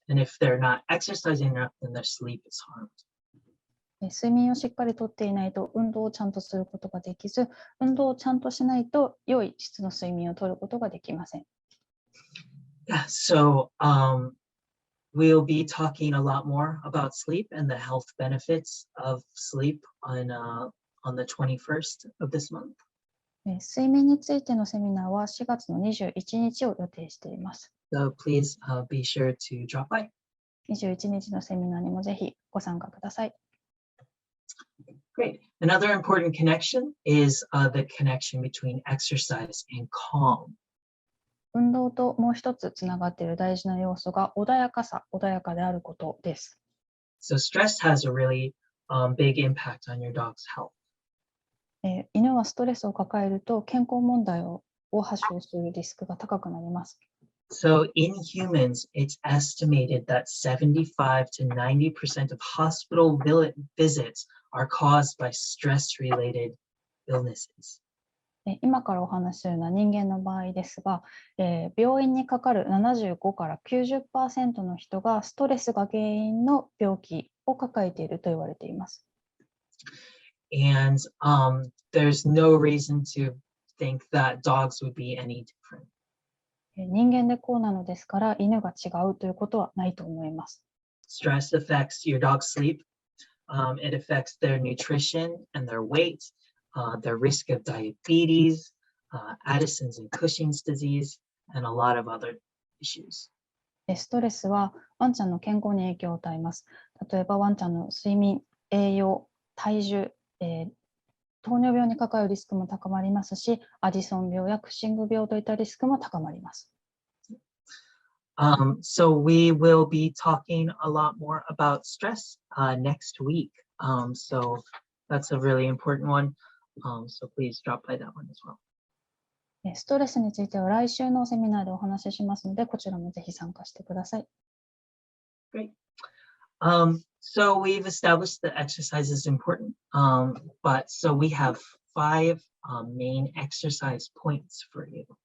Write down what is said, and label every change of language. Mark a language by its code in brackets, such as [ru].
[en] And if they're not exercising enough, then their sleep is harmed. [ja] 睡眠をしっかりとっていないと運動をちゃんとすることができず、運動をちゃんとしないと良い質の睡眠をとることができません。 [en] Yeah, so we'll be talking a lot more about sleep and the health benefits of sleep on the 21st of this month. [ja] 睡眠についてのセミナーは4月の21日を予定しています。 [en] So please be sure to drop by. [ja] 21日のセミナーにもぜひご参加ください。 [en] Great. Another important connection is the connection between exercise and calm. [ja] 運動ともう一つつながっている大事な要素が穏やかであることです。 [en] So stress has a really big impact on your dog's health. [ja] 犬はストレスを抱えると健康問題を発症するリスクが高くなります。 [en] So in humans, it's estimated that 75 to 90% of hospital visits are caused by stress-related illnesses. [ja] 今からお話しするのは人間の場合ですが、病院にかかる75から90% の人がストレスが原因の病気を抱えていると言われています。 [en] And there's no reason to think that dogs would be any different. [ja] 人間でこうなのですから犬が違うということはないと思います。 [en] Stress affects your dog's sleep. It affects their nutrition and their weight, their risk of diabetes, Addison's and Cushing's disease, and a lot of other issues. [ja] ストレスはワンちゃんの健康に影響を与えます。例えばワンちゃんの睡眠、栄養、体重、糖尿病にかかるリスクも高まりますし、アディソン病やクッシング病といったリスクも高まります。 [en] So we will be talking a lot more about stress next week. So that's a really important one. So please drop by that one as well. [ja] ストレスについては来週のセミナーでお話ししますので、こちらもぜひ参加してください。 [en] Great. So we've established that exercise is important, but so we have 5 main exercise points for you.